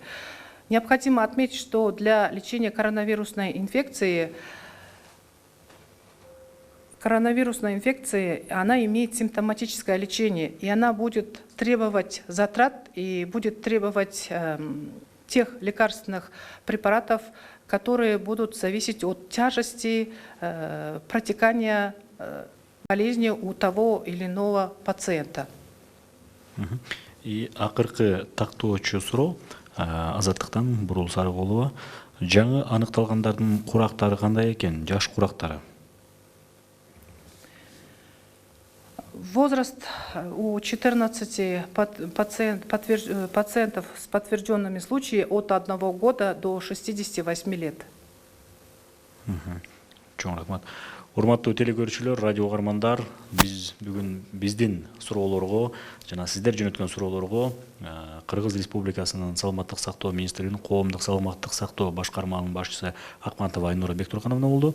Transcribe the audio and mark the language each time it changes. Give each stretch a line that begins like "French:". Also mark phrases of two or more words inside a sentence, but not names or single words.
Russian: Необходимо отметить, что для лечения коронавирусной инфекции она имеет симптоматическое лечение, и она будет требовать затрат и будет требовать тех лекарственных препаратов, которые будут зависеть от тяжести протекания болезни у того или иного пациента.
Kyrgyz: И акыркы тактоочу суроо, Азаттыктан Бурул Сарыгулова. Жаңы аныкталгандардын курактары кандай экен, жаш курактары?
Russian: Возраст у 14 пациентов с подтвержденными случаями от 1 года до 68 лет.
Kyrgyz: Чоң рахмат. Урматтуу телекөрүүчүлөр, радио угармандар, биз бүгүн биздин суроолорго жана сиздер жөнөткөн суроолорго Кыргыз Республикасынын Саламаттык сактоо министрлигинин Коомдук саламаттык сактоо башкарманын башчысы Акматова Айнура Бектургановна болду.